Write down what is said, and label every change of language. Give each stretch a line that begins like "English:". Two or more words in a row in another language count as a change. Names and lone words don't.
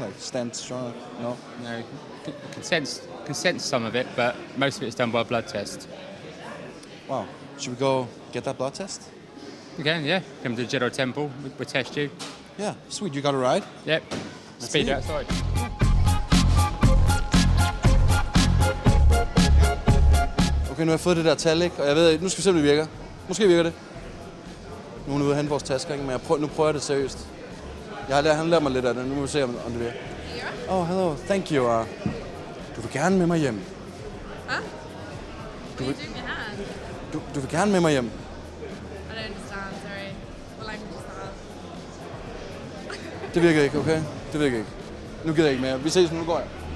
English: Like stand strong? No? No, you can sense some of it, but most of it is done by a blood test. Wow. Should we go get that blood test? You can, yeah. Come to the Jedi Temple, we'll test you. Yeah, sweet. You got a ride? Yep. Speed it. outside.
Danish: Okay, nu har jeg fået det der tal, ikke? Og jeg ved ikke, nu skal vi se, om det virker. Måske virker det. Nu er hun ude og hente vores tasker, ikke? Men nu prøver jeg det seriøst. Han lærer mig lidt af det. Nu må vi se, om det virker.
English: Oh, hello. Thank you.
Danish: Du vil gerne med mig hjem. Huh? Du
English: What
Danish: vil,
English: are you doing with your hand?
Danish: du vil gerne med mig hjem.
English: I don't understand, sorry. What language is that?
Danish: Det virker ikke, okay? Det virker ikke. Nu gider jeg ikke mere. Vi ses, nu går jeg.